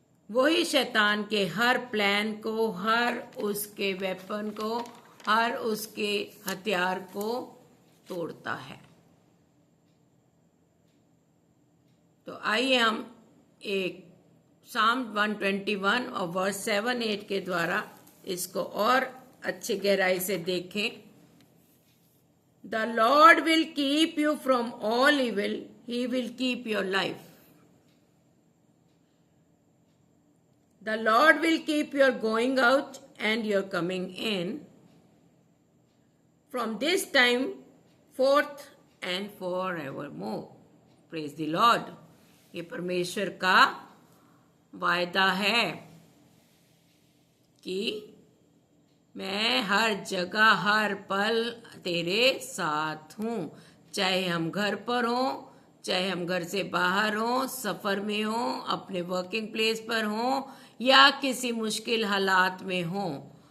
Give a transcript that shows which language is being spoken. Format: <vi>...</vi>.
<hi>वही शैतान के हर प्लान को, हर उसके वेपन को, हर उसके हथियार को तोड़ता है। तो आइए हम एक साम 121 और वर्स 7-8 के द्वारा इसको और अच्छी गहराई से देखें।</hi> <en>The Lord will keep you from all evil. He will keep your life. The Lord will keep your going out and your coming in from this time forth and forevermore. Praise the Lord.</en> <hi>ये परमेश्वर का वायदा है कि मैं हर जगह हर पल तेरे साथ हूँ, चाहे हम घर पर हों, चाहे हम घर से बाहर हों, सफ़र में हों, अपने वर्किंग प्लेस पर हों या किसी मुश्किल हालात में हों।</hi>